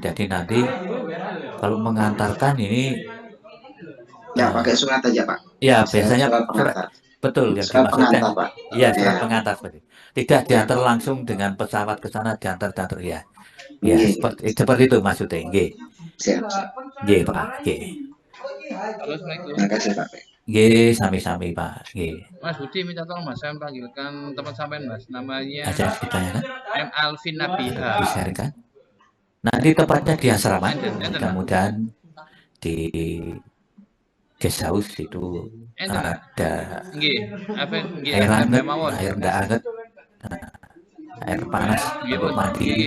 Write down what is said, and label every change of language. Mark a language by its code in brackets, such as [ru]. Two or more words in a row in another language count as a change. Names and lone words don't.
[id] Jadi nanti kalau mengantarkan ini ya pakai surat aja Pak. Ya biasanya surat betul yang dimaksudkan. Iya surat pengantar seperti. Tidak diantar langsung dengan pesawat ke sana diantar ya. Ya seperti itu maksudnya. Nggih. Siap. Nggih Pak. Nggih. Terima kasih Pak. [jv] Nggih, sami-sami Pak. Nggih. [id] Mas Budi minta tolong Mas, saya panggilkan teman sampean Mas, namanya Ada ditanyakan? M. Alvin Nabiha. Disarankan. Nanti tepatnya di asrama, kemudian di guest house itu ada air hangat, air enggak hangat, air panas untuk mandi.